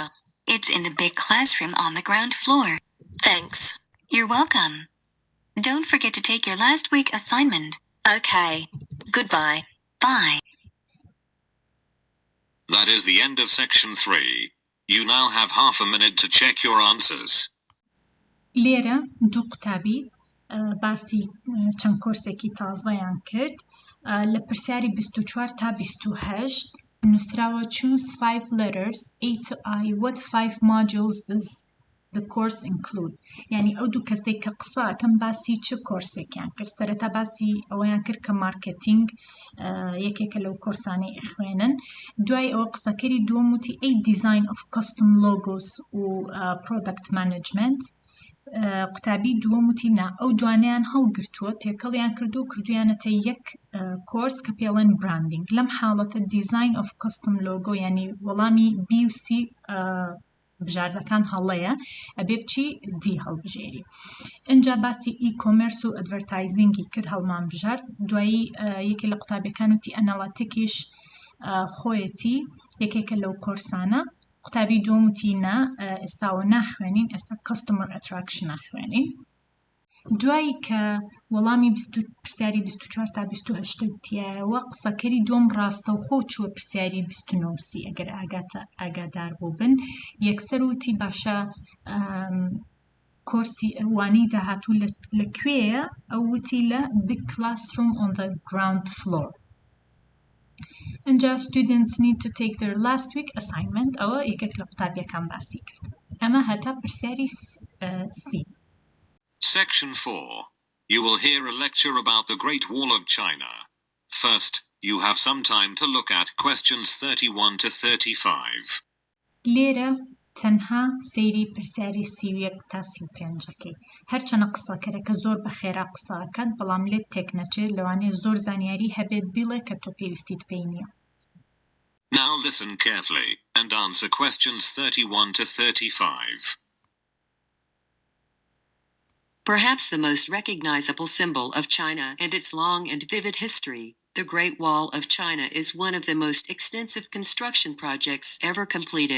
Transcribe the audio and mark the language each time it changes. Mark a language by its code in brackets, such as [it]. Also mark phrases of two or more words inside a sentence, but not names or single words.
[en] It's in the big classroom on the ground floor. Thanks. You're welcome. Don't forget to take your last week assignment. Okay. Goodbye. Bye. That is the end of section 3. You now have half a minute to check your answers. [ckb] لێرە دوو قوتابی باسی چەند کۆرسێکی تازەیان کرد لە پرسیاری 24 تا 28 نووسراوە [en] choose 5 letters A to I what 5 modules does the course include [ckb] یعنی ئەو دوو کەسێک کە قسەکەم باسی چه کۆرسێکیان کرد سەرەتا باسی ئەوەیان کرد کە مارکتینگ یەکێکە لەو کۆرسانەی ئەخوێنن دوای ئەوە قسەکەری دووەم وتی [en] A design of custom logos [ckb] و [en] product management [ckb] قوتابی دووەم وتی نا ئەو دوانیان هەڵگرتووە تێکەڵیان کردو و کردویانەتە یەک کۆرس کە پێڵێن براندینگ لەم حاڵەتە [en] design of custom logo [ckb] یعنی وەڵامی B و C بژاردەکان هەڵەیە ئەبێ بچی دی هەڵبژێری ئەجا باسی e-commerce و advertisingی کرد هەڵمان بژار دوایی یەکێ لە قوتابیەکان وتی ئەناڵاتیکیش خۆیەتی یەکێکە لەو کۆرسانە قوتابی دووەم وتی نا ئێستاوە ناخوێنین ئێستا [en] customer attraction [ckb] ناخوێنین دوایی کە وەڵامی پرسیاری 24 تا 28 تایەوە قسەکەری دوم ڕاستەوخۆ چووە پرسیاری 29 ئەگەر ئاگادار بوو بن یەکسەر وتی باشە کۆرسی وانەی داهاتوو لەکوێیە ئەو وتی لە [en] big classroom on the ground floor. اینجا students need to take their last week assignment [ckb] ئەوە یەکێک لە قوتابیەکان باسی کرد. ئەمە هەتا پرسیاری C. [en] Section 4. You will hear a lecture about the Great Wall of China. First, you have some time to look at questions 31 to 35. [ckb] لێرە تەنها سەیری پرسیاری 31 تا 35ەکەی هەرچەنە قسەکەرەکە زۆر بە خێرا قسەکات بەڵام لێت تێک نەچێت لەوانەیە زۆر زانیاری هەبێت بیڵێ کە تۆ پێویستیت پێی نییە. [en] Now listen carefully and answer questions 31 to 35. Perhaps the most recognizable symbol of China and its long and vivid history, the Great Wall of China is one of the most extensive construction projects ever completed.